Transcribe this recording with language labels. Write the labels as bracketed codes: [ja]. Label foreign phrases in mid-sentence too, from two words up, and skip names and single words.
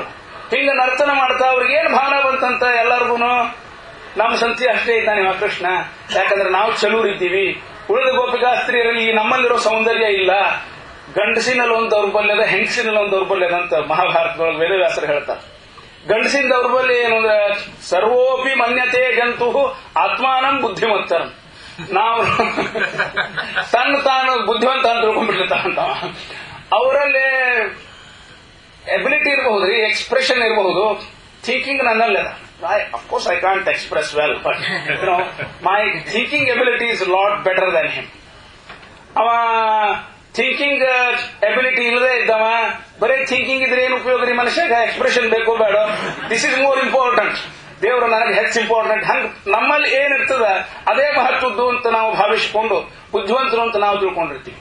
[kn] ಹಿಂಗ ನರ್ತನ ಮಾಡ್ತಾ ಅವ್ರಿಗೆ ಏನ್ ಭಾವನ ಬಂತಂತ ಎಲ್ಲರಿಗೂ, ನಮ್ಮ ಸಂತಿ ಅಷ್ಟೇ ಇದ್ದಾನೆ ಕೃಷ್ಣ, ಯಾಕಂದ್ರೆ ನಾವು ಚಲೂರಿದ್ದೀವಿ. ಉಳಿದ ಗೋಪಿಕಾ ಸ್ತ್ರೀಯರಲ್ಲಿ ನಮ್ಮಲ್ಲಿರೋ ಸೌಂದರ್ಯ ಇಲ್ಲ. ಗಂಡಸಿನಲ್ಲಿ ಒಂದು ದೌರ್ಬಲ್ಯದ, ಹೆಂಗಸಿನಲ್ಲಿ ಒಂದು ದೌರ್ಬಲ್ಯದ ಅಂತ ಮಹಾಭಾರತದೊಳಗೆ ವೇದವ್ಯಾಸರು ಹೇಳ್ತಾರೆ. ಗಂಡಸಿನ ದೌರ್ಬಲ್ಯ ಏನು ಅಂದ್ರೆ [sa] ಸರ್ವೋಪಿ ಮನ್ಯತೆ ಜಂತು ಆತ್ಮಾನಂ ಬುದ್ಧಿಮತ್ತರ್. [kn] ನಾವು ತಾನು ಬುದ್ಧಿವಂತ ಅಂತ ತಿಳ್ಕೊಂಡ್ಬಿಟ್ಟಿರ್ತಾವಂತ. ಅವರಲ್ಲಿ ಎಬಿಲಿಟಿ ಇರಬಹುದ್ರಿ, ಎಕ್ಸ್ಪ್ರೆಷನ್ ಇರಬಹುದು, ಥಿಂಕಿಂಗ್ ನನ್ನಲ್ಲದ. [en] Of course I can't express well, but my thinking ability is a lot better than him. [kn] ಅವ [en] thinking ability [kn] ಇಲ್ಲದೆ ಇದ್ದವ, ಬರೀ ಥಿಂಕಿಂಗ್ ಇದ್ರೆ ಏನು ಉಪಯೋಗ ರೀ ಮನುಷ್ಯಗ? ಎಕ್ಸ್ಪ್ರೆಷನ್ ಬೇಕೋ ಬೇಡ? [en] This is more important. [kn] ದೇವರು ನನಗೆ ಹೆಚ್ಚು ಇಂಪಾರ್ಟೆಂಟ್. ಹಂಗ ನಮ್ಮಲ್ಲಿ ಏನಿರ್ತದ ಅದೇ ಮಹತ್ವದ್ದು ಅಂತ ನಾವು ಭಾವಿಸಿಕೊಂಡು ಬುದ್ಧಿವಂತರು ಅಂತ ನಾವು ತಿಳ್ಕೊಂಡಿರ್ತೀವಿ.